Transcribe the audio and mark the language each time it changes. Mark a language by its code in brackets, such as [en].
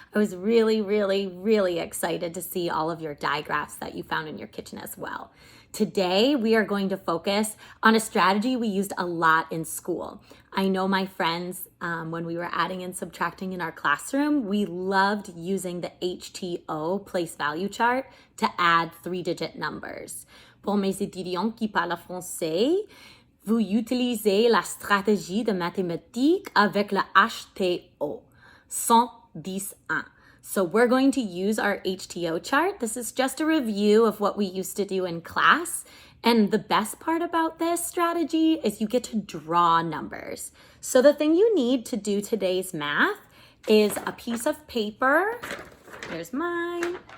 [en] I was really excited to see all of your digraphs that you found in your kitchen as well. Today, we are going to focus on a strategy we used a lot in school. I know my friends, when we were adding and subtracting in our classroom, we loved using the HTO place value chart to add 3-digit numbers. [fr] Pour mes étudiants qui parlent français, vous utilisez la stratégie de mathématiques avec le HTO, 110-1. [en] So we're going to use our HTO chart. This is just a review of what we used to do in class. And the best part about this strategy is you get to draw numbers. So the thing you need to do today's math is a piece of paper. Here's mine.